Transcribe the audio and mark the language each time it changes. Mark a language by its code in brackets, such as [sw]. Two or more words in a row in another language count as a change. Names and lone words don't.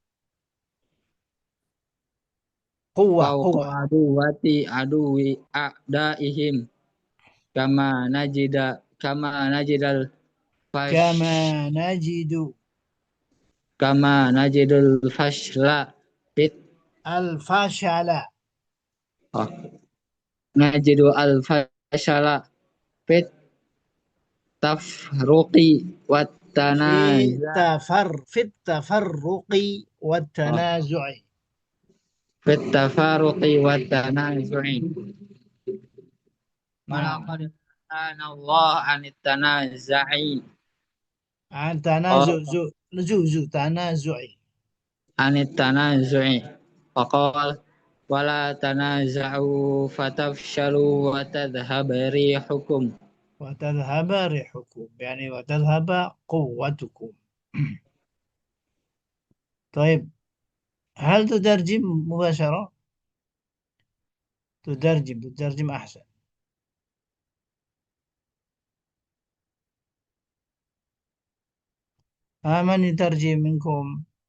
[ar] fawqa Quwwah. عداوتي عدو أعدائهم كما نجد الفش كما نجد كما نجد الفشل في al-fashala oh, نجد الفشل في التفرق والتنازع في التفرق و oh, tanazu'i. في التفرق والتنازع Nah, ولقد كان الله عن التنازع tanazu' oh, tanazu'i. عن التنازع فقال ولا تنازعوا فتفشلوا وتذهب ريحكم وتذهب ريحكم يعني وتذهب قوتكم. طيب، هل تترجم مباشرة؟ تترجم أحسن. من يترجم منكم؟